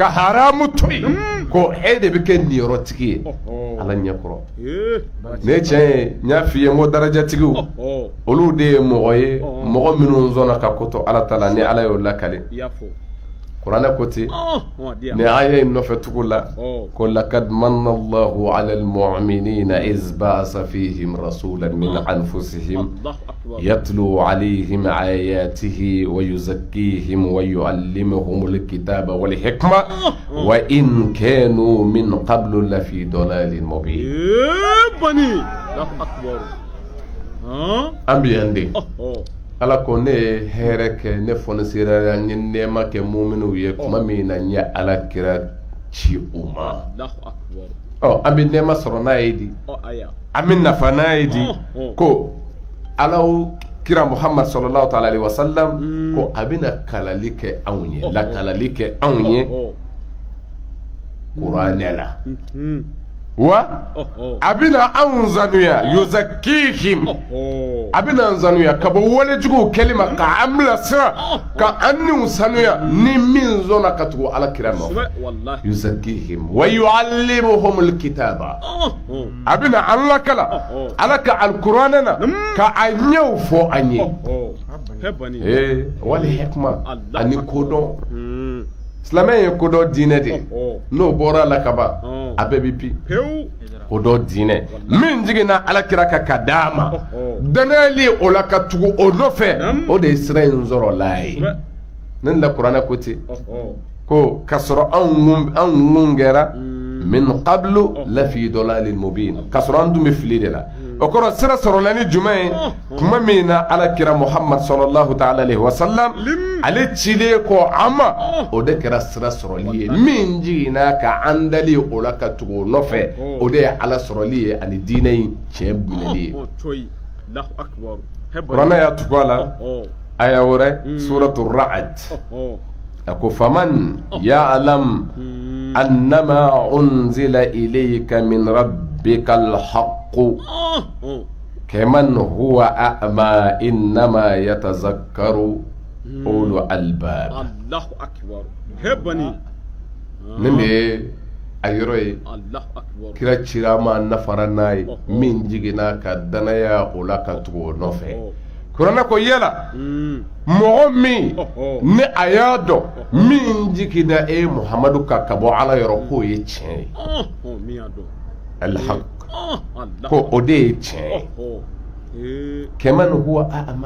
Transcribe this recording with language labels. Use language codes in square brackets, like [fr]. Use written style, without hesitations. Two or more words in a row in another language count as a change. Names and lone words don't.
[bm] haramu to yen ko e de bɛ kɛ niyɔrɔtigi ye ala ɲɛkɔrɔ ne tiɲɛ ye n y'a f'i ye n ko darajatigiw olu de ye mɔgɔ ye mɔgɔ minnu sɔnna ka ko to ala ta la ni ala y'o lakale kuranɛ ko ten ni aya in nɔfɛ tugu la ko [ar] لقد من الله على المؤمنين إذ بعث فيهم رسولا من أنفسهم يتلو عليهم آياته ويزكيهم ويعلمهم الكتاب والحكمة وإن كانوا من قبل لفي ضلال مبين bani akbar [bm] ambiyande ala ko ne ye hɛrɛ kɛ ne fɔnisera n ye nɛɛma kɛ muminw ye kuma min na n ye ala kira ci u ma an bɛ nɛɛma sɔrɔ n'a ye di an bɛ nafa n'a ye di ko alaw kira muhammad [ar] صلى الله تعالى عليه وسلم [bm] ko a bɛna kalali kɛ anw ye lakalali kɛ anw ye kuranɛ la wa a bɛna anw sanuya yuzakkihim a bɛna an sanuya ka bɔ walejuguw kɛli ma ka an bilasira ka an niw sanuya ni min sɔnna ka tugu alakira nɔfɛ [ar] يزكيهم ويعلمهم الكتاب [bm] a bɛna an lakala ala ka alkuranɛ na ka a ɲɛw fɔ an ye [ar] والحكمة [bm] ani kodɔn silamɛ ye kodɔn diinɛ de n'o bɔra la ka ban a bɛɛ bɛ bi kodɔn diinɛ min jiginna alakira ka ka d'a ma danayali o la ka tugu o nɔfɛ o de ye sira in sɔrɔ la ye ne la kuranɛ ko ten ko ka sɔrɔ anw mun kɛra [ar] من قبل لفي ضلال مبين [bm] ka sɔrɔ an tun bɛ fili de la o kɔrɔ sira sɔrɔla ni jumɛn ye kuma min na alakira muhammad [ar] صلى الله تعالى عليه وسلم [bm] ale cilen kɔ an ma o de kɛra sira sɔrɔli ye min jiginna ka an dali o la ka tugu o nɔfɛ o de ye ala sɔrɔli ye ani diinɛ in tiɲɛ minɛli ye kuranɛ y'a tugu a la aya wɛrɛ suratu ra'd a ko [ar] فمن يعلم أنما أنزل إليك من ربك الحق كمن هو أعمى إنما يتذكر أولو الألباب الله أكبر hebani [bm] ne de a yɔrɔ ye kira cira ma nafara n'a ye min jiginna ka danaya o la ka tugu o nɔfɛ kuranɛ ko yala mɔgɔ min ni a y'a dɔn min jiginna muhamadu ka bɔ ala yɔrɔ k'o ye tiɲɛ ye alhaq ko o de ye tiɲɛ ye [ar] كمن هو أعمى